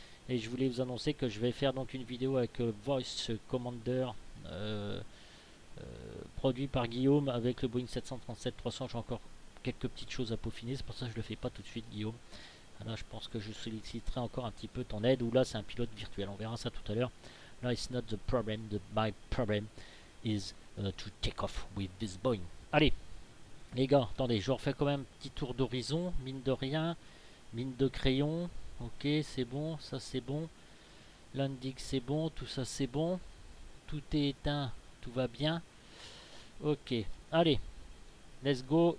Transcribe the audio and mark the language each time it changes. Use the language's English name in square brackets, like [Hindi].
[French] Et je voulais vous annoncer que je vais faire donc une vidéo avec Voice Commander. Euh, produit par Guillaume avec le Boeing 737-300. J'ai encore quelques petites choses à peaufiner, c'est pour ça que je le fais pas tout de suite, Guillaume. Là, je pense que je solliciterai encore un petit peu ton aide, ou là, c'est un pilote virtuel. On verra ça tout à l'heure. Là, [English] it's not the problem. My problem is to take off with this Boeing. [French] Allez, les gars, attendez, je refais quand même un petit tour d'horizon, mine de rien, mine de crayon. Ok, c'est bon, ça c'est bon. Landing, c'est bon, tout ça c'est bon. Tout est éteint, tout va bien. Ok, allez, [English] let's go.